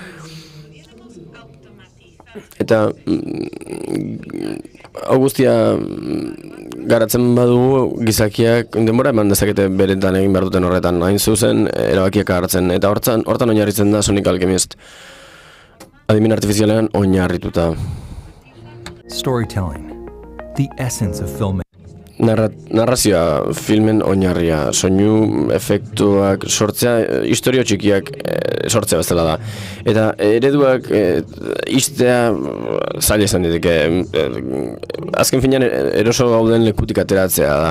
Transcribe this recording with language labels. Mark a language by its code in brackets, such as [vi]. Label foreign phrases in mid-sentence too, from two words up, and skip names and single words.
[eu] Eta hau guztia garatzen badugu gizakiak denbora eman dezakete beretan egin behar duten horretan, hain zuzen erabakiak hartzen, eta hortan oinarritzen da Sonic Alchemist. adimen artifizialean oinarrituta. [en] Storytelling, the essence of filmmaking. [eu] Narrazioa filmen oinarria, soinu efektuak sortzea, istorio txikiak sortzea bezala da. Eta ereduak iztea zaila izan diteke. Azken finean eroso gauden lekutik ateratzea da.